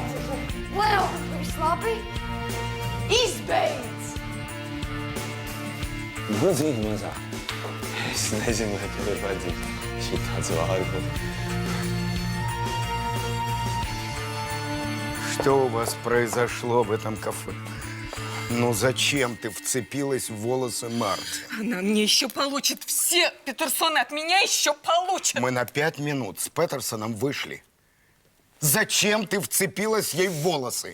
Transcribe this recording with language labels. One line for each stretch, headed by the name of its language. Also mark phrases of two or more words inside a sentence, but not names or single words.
Latvian: Leon, viss labi? Izbeidz! Godīgi mazā. Es nezinu, vai tev ir vajadzīgs šitāds vārds.
Russian: Что у вас произошло в этом кафе? Ну зачем ты вцепилась в волосы Марты? Она мне еще получит. Все Петерсоны от меня еще получат. Мы на 5 минут с Петерсоном вышли. Зачем ты вцепилась ей в волосы?